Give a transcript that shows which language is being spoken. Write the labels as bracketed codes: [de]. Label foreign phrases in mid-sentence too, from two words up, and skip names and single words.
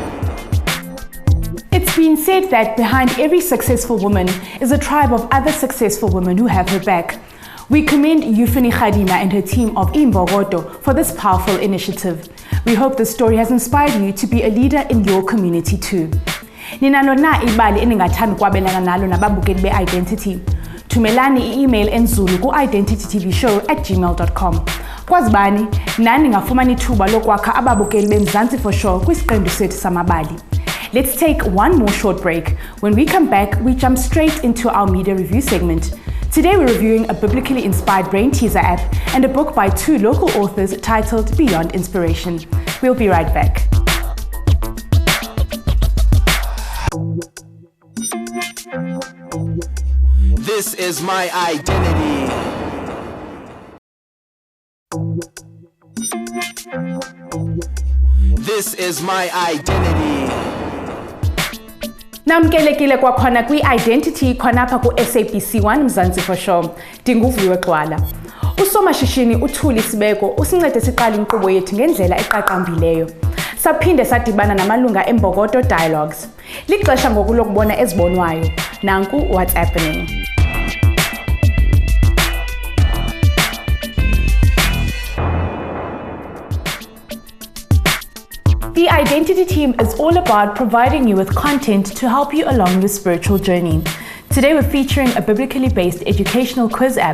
[en] It's been said that behind every successful woman is a tribe of other successful women who have her back. We commend Euphony Khadima and her team of iMbogodo for this powerful initiative. We hope this story has inspired you to be a leader in your community too. [xh] Ninalo na ibali eningathanda ukwabelana nalo nababukeli be-Identity. Thumelani i-email enzulu ku-identitytvshow@gmail.com. Kwazibani, nani ngafumana ithuba lokwakha ababukeli beMzansi for sure kwisiqendu sethu samabali. [en] Let's take one more short break. When we come back, we jump straight into our media review segment. Today we're reviewing a biblically inspired brain teaser app and a book by two local authors titled Beyond Inspiration. We'll be right back. This is my identity. This is my identity. [xh] Namkelekile kwakhona kwi-Identity khonapha ku-SABC 1 Mzansi for sure. Viwe Gxwala. Usomashishini uTuli Sebago usincede siqala inkqubo yethu ngendlela eqaqambileyo. Saphinde sadibana namalunga eMbogodo Dialogues. Lixesha ngoku lokubona ezibonwayo. [en] Nanku what's happening. The Identity team is all about providing you with content to help you along your spiritual journey. Today we're featuring a biblically based educational quiz app.